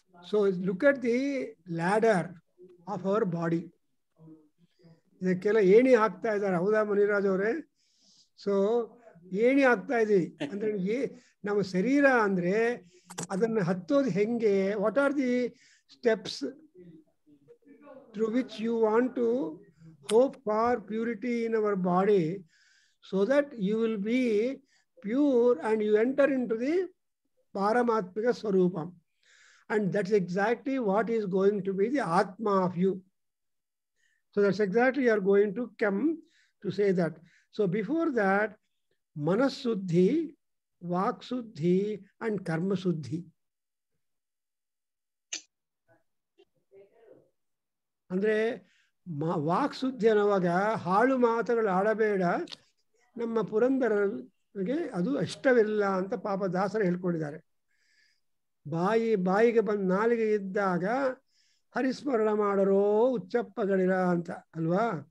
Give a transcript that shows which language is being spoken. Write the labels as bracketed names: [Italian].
[English] So look at the ladder of our body. [Kannada] ಇದಕ್ಕೆಲ್ಲ ಏಣಿ ಹಾಕ್ತಾ ಇದ್ದಾರೆ. ಹೌದಾ ಮುನಿರಾಜ್ ಅವರೇ? ಸೊ ಏಣಿ ಹಾಕ್ತಾ ಇದೀವಿ ಅಂದ್ರೆ ನಮ್ಮ ಶರೀರ ಅಂದ್ರೆ ಅದನ್ನು ಹತ್ತೋದು ಹೆಂಗೆ? [English] What are the steps through which you want to hope for purity in our body, so that you will be pure and you enter into the Paramatmika Swarupam. And that's exactly what is going to be the Atma of you. So that's exactly you are going to come to say that. So before that, Manasuddhi, Vaksuddhi and Karma Suddhi. [Kannada] ಅಂದ್ರೆ walk ಸುದ್ದಿ ಅನ್ನುವಾಗ ಹಾಳು ಮಾತುಗಳು ಆಡಬೇಡ, ನಮ್ಮ ಪುರಂದರರಿಗೆ ಅದು ಇಷ್ಟವಿಲ್ಲ ಅಂತ ಪಾಪ ದಾಸರು ಹೇಳ್ಕೊಂಡಿದ್ದಾರೆ. ಬಾಯಿಗೆ ಬಂದು ನಾಲಿಗೆ ಇದ್ದಾಗ ಹರಿಸ್ಮರಣ ಮಾಡರೋ ಉಚ್ಚಪ್ಪಗಳಿರ ಅಂತ ಅಲ್ವಾ?